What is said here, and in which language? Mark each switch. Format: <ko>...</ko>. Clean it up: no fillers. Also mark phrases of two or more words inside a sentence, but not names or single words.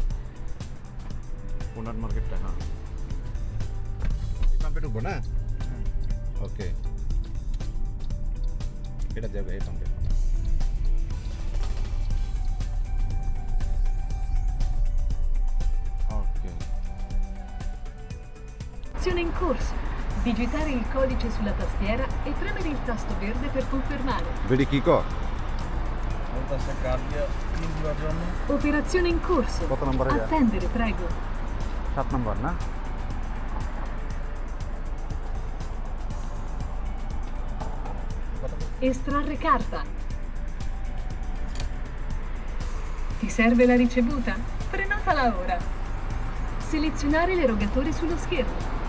<bn>কোনার মার্কেটটা? হ্যাঁ, এই পাম্পে ঢুকবো না? ওকে, এটা যাবে এই পাম্পে। ওকে,</bn> <it>Azione in corso. Digitare il codice sulla tastiera e premere il tasto verde per confermare.</it> <bn>বেডি কি কো?</bn> <it>Operazione in corso.</it> <bn>কত নম্বরে?</bn> <it>Attendere, prego.</it> <bn>7 নম্বর না?</bn> <it>Estrarre carta. Ti serve la ricevuta? Prenotala ora. Selezionare l'erogatore sullo schermo.</it>